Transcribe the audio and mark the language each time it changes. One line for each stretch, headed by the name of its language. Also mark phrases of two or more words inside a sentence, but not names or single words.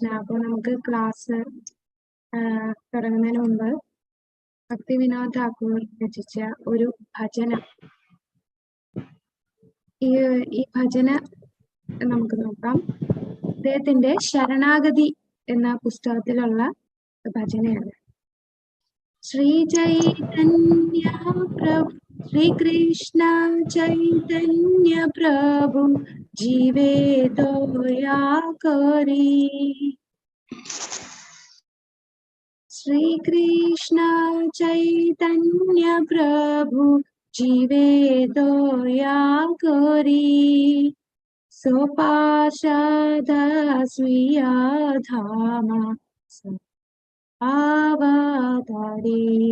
Malayalam: അപ്പോൾ നമുക്ക് ക്ലാസ് തുടങ്ങുന്നതിന് മുമ്പ് ഭക്തിവിനോദ് ഠാക്കൂർ രചിച്ച ഒരു ഭജന, ഈ ഭജന നമുക്ക് നോക്കാം. അദ്ദേഹത്തിന്റെ ശരണാഗതി എന്ന പുസ്തകത്തിലുള്ള ഭജനയാണ്.
Bangla: শ্রী চৈতন্য প্রভু, শ্রীকৃষ্ণ চৈতন্য প্রভু জীবে দয়া করি. শ্রী কৃষ্ণ চৈতন্য প্রভু জীবে দয়া করি. স্বপার্ষদ স্বীয় ধাম অবতারি.